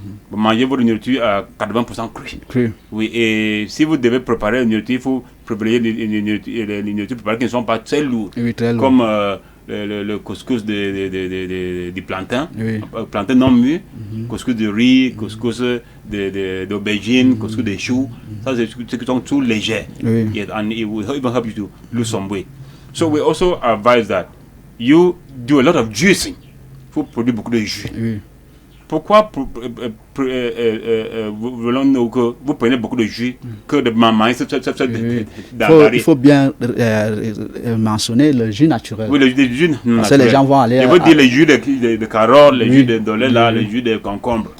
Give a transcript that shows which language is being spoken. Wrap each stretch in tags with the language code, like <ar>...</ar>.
<fr>Vous mangez votre nourriture à 80% cru. Oui, et si vous devez préparer une nourriture, il faut privilégier les nourritures préparées qui ne sont pas très lourdes. Oui, très lourd. Comme le couscous du plantain, plantain non mûr, couscous de riz, couscous d'aubergine, couscous de choux. Ça, c'est ce qui sont tout légers.</fr> <en>Yes, and it will even help you to lose some weight. So we also advise that you do a lot of juicing.</en> <fr>Il faut produire beaucoup de jus. Pourquoi voulons-nous que vous preniez beaucoup de jus que de manger il faut bien mentionner le jus naturel. Oui, le jus naturel. Parce que les gens vont aller. Je veux dire le jus de carotte, le jus de dolé, le jus de concombre.</fr>